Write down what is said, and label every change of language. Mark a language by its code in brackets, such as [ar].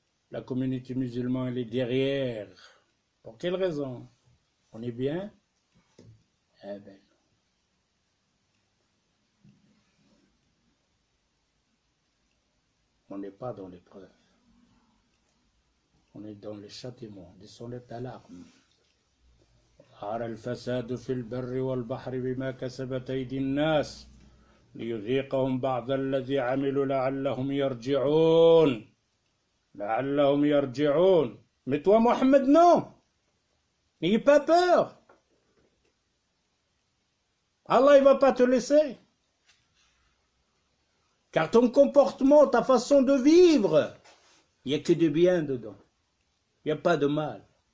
[fr] La communauté musulmane, elle est derrière. Pour quelle raison? On est bien? Eh bien. On n'est pas dans l'épreuve. On est dans les châtiments, des sonnettes d'alarme. [ar] ظهر الفساد في البر والبحر بما كسبت أيدي الناس ليذيقهم بعض الذي عملوا لعلهم يرجعون. لعلهم يرجعون. [fr] Mais toi, Mohammed, non. N'ayez pas peur. Allah, il ne va pas te laisser. Car ton comportement, ta façon de vivre, il n'y a que du bien dedans. Il n'y a pas de mal.